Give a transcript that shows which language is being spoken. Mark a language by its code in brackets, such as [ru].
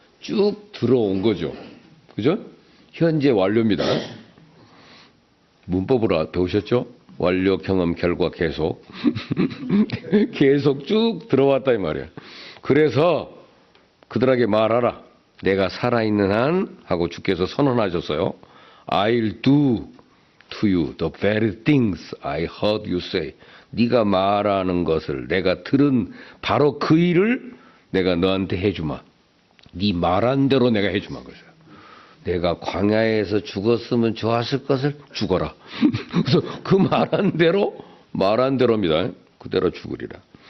[ko] 쭉 들어온 거죠. 그죠? 현재 완료입니다. 문법으로 배우셨죠? 완료, 경험, 결과, 계속. 계속 쭉 들어왔다 이 말이에요. 그래서 그들에게 말하라. 내가 살아있는 한 하고 주께서 선언하셨어요. [en] I'll do to you the very things I heard you say. [ko] 네가 말하는 것을 내가 들은 바로 그 일을 내가 너한테 해주마. 네 말한 대로 내가 해주마. 그래서 내가 광야에서 죽었으면 좋았을 것을 죽어라. 그래서 그 말한 대로입니다. 그대로 죽으리라.